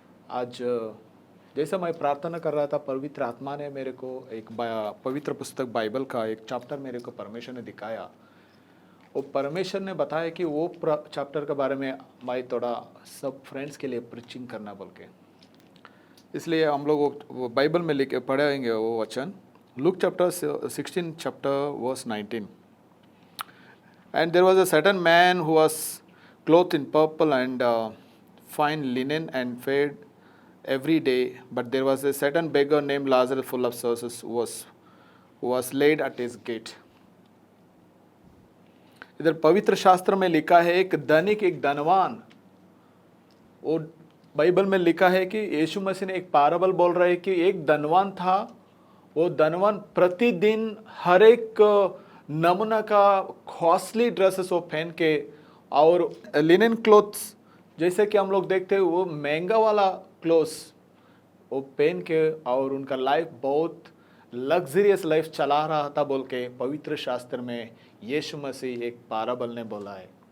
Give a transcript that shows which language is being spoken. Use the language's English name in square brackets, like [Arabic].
[Hindi] आज जैसा मैं प्रार्थना कर रहा था, पवित्र आत्मा ने मेरे को एक पवित्र पुस्तक बाइबल का एक चैप्टर मेरे को परमेश्वर ने दिखाया। वो परमेश्वर ने बताया कि वो चैप्टर के बारे में मैं थोड़ा सब फ्रेंड्स के लिए प्रीचिंग करना बोल के, इसलिए हम लोग वो बाइबल में लिखे पढ़ेंगे वो वचन। Luke chapter 16 chapter verse 19। [English] And there was a certain man who was clothed in purple and fine linen and fed every day. But there was a certain beggar named Lazarus, full of sources, who was laid at his gate. [Hindi] इधर पवित्र शास्त्र में लिखा है एक धनिक एक धनवान। वो बाइबल में लिखा है कि यीशु मसीह ने एक पाराबल बोल रहा है कि एक धनवान था। वो धनवान प्रतिदिन हर एक नमूना का कॉस्टली ड्रेसेस वो पहन के और लिनन क्लोथ्स, जैसे कि हम लोग देखते हैं वो महंगा वाला क्लोथ्स वो पहन के और उनका लाइफ बहुत लग्जरियस लाइफ चला रहा था बोल के पवित्र शास्त्र में यीशु मसीह एक पाराबल ने बोला है।